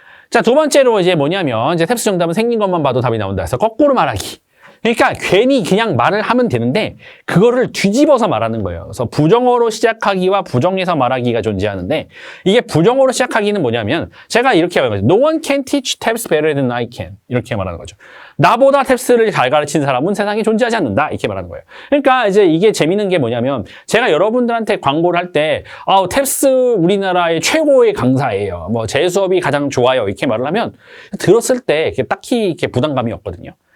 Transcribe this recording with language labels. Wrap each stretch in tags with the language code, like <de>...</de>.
<ko>자, 두 번째로 이제 뭐냐면 이제 탭스 정답은 생긴 것만 봐도 답이 나온다 해서 거꾸로 말하기. 그러니까 괜히 그냥 말을 하면 되는데 그거를 뒤집어서 말하는 거예요. 그래서 부정어로 시작하기와 부정해서 말하기가 존재하는데 이게 부정어로 시작하기는 뭐냐면 제가 이렇게 말하는 거죠.</ko> <en>No one can teach tabs better than I can.</en> <ko>이렇게 말하는 거죠. 나보다 탭스를 잘 가르치는 사람은 세상에 존재하지 않는다. 이렇게 말하는 거예요. 그러니까 이제 이게 재밌는 게 뭐냐면 제가 여러분들한테 광고를 할 때 탭스 우리나라의 최고의 강사예요. 뭐 제 수업이 가장 좋아요. 이렇게 말을 하면 들었을 때 딱히 이렇게 부담감이 없거든요.</ko>